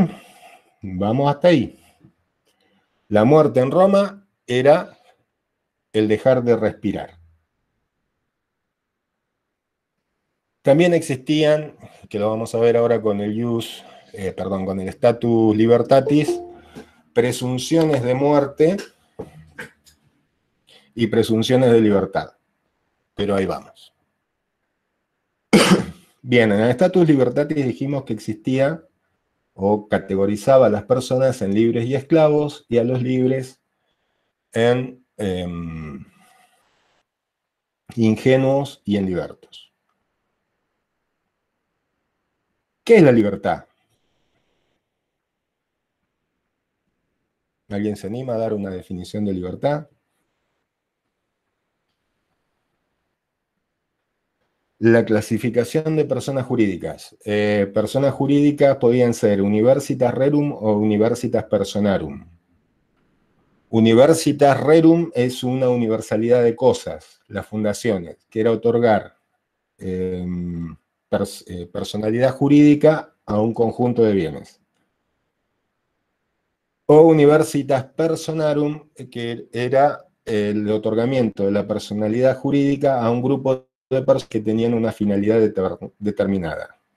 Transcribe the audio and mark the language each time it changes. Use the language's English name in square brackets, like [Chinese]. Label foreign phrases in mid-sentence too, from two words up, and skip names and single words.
[Spanish] Vamos hasta ahí. La muerte en Roma era el dejar de respirar. También existían, que lo vamos a ver ahora con el con el [Latin] status libertatis, [Spanish] presunciones de muerte y presunciones de libertad. Pero ahí vamos. Bien, en el [Latin] status libertatis [Spanish] dijimos que existía o categorizaba a las personas en libres y esclavos, y a los libres en ingenuos y en libertos. ¿Qué es la libertad? ¿Alguien se anima a dar una definición de libertad? La clasificación de personas jurídicas. Personas jurídicas podían ser [Latin] universitas rerum [Spanish] o [Latin] universitas personarum. Universitas rerum [Spanish] es una universalidad de cosas, las fundaciones, que era otorgar personalidad jurídica a un conjunto de bienes. O [Latin] universitas personarum, [Spanish] que era el otorgamiento de la personalidad jurídica a un grupo de personas que tenían una finalidad determinada.